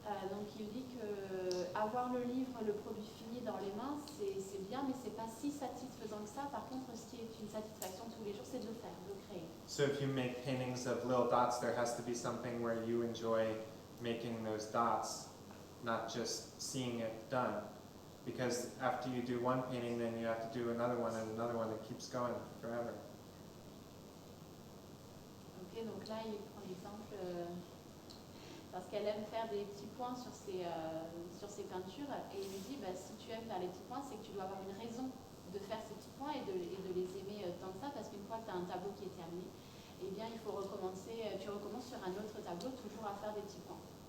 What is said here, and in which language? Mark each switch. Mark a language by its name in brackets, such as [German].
[French] Donc il dit que avoir le livre, le produit fini dans les mains, c'est bien, mais c'est pas si satisfaisant que ça. Par contre, ce qui est une satisfaction tous les jours, c'est de le faire, de le créer. [English] So if you make paintings of little dots, there has to be something where you enjoy making those dots, not just seeing it done. Because after you do one painting, then you have to do another one and another one. It keeps going forever. [French] Ok, donc là, il prend l'exemple parce elle aime faire des petits points sur ses peintures. Et il lui dit, bah, si tu aimes faire les petits points, c'est que tu dois avoir une raison de faire ces petits points et de les aimer tant que ça, parce qu'une fois que tu as un tableau qui est terminé, eh bien, il faut recommencer, tu recommences sur un autre tableau, toujours à faire des petits points.